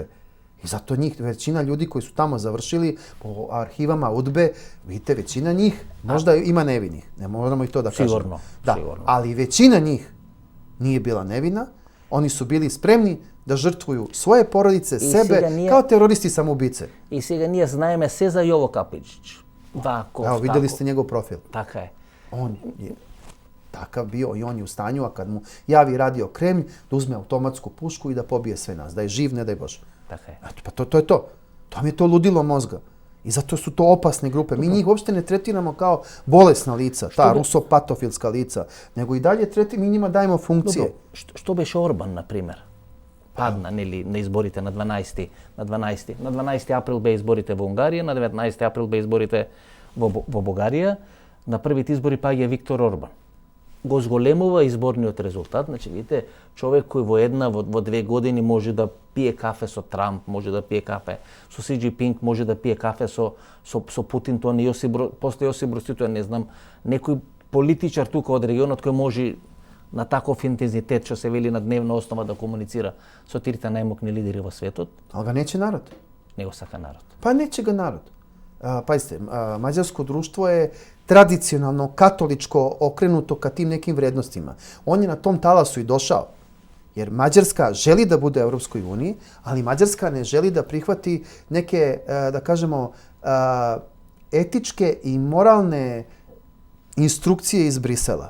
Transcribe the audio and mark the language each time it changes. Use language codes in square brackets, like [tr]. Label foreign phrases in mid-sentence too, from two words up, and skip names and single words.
[sr] I zato većina ljudi koji su tamo završili po arhivama UDBE, vidite, većina njih, možda ima nevinih, ne moramo i to da kažemo. Sigurno. Ali većina njih nije bila nevina, oni su bili spremni da žrtvuju svoje porodice, sebe, kao teroristi samoubice. [mk] I сега ние знаеме се за Јово Капичиć. [sr] Evo, vidjeli ste njegov profil. [mk] Така је. [sr] On je takav bio i on je u stanju, a kad mu javi radio Kremlj, da uzme automatsku pušku i da pobije sve nas. Da je živ, ne daj Bože. [mk] Така је. [sr] Pa to je to. To mi je to ludilo mozga. I zato su to opasne grupe. Mi njih uopšte ne tretiramo kao bolesna lica, ta rusopatofilska lica, nego i dalje mi njima dajemo funkcije. Što beš Orban, na primjer? [mk] падна на изборите на 12 април бе изборите во Унгарија, на 19 април бе изборите во Бугарија. На првите избори паѓа Виктор Орбан. Го зголемува изборниот резултат. Значи, видите, човек кој во 2 години може да пие кафе со Трамп, може да пие кафе со Си Џинпинг, може да пие кафе со Путин, тоа не после Јосип Брз Тито, не знам, некој политичар тука од регионот кој може на таков интензитет, што се вели на дневна основа, да комуницира со трите најмокни лидери во светот. [sr] Ali ga neće narod. [mk] Не го сака народ. [sr] Pa neće ga narod. Pazite, mađarsko društvo je tradicionalno katoličko okrenuto ka tim nekim vrednostima. On je na tom talasu i došao. Jer Mađarska želi da bude u Europskoj uniji, ali Mađarska ne želi da prihvati neke, da kažemo, etičke i moralne instrukcije iz Brisela.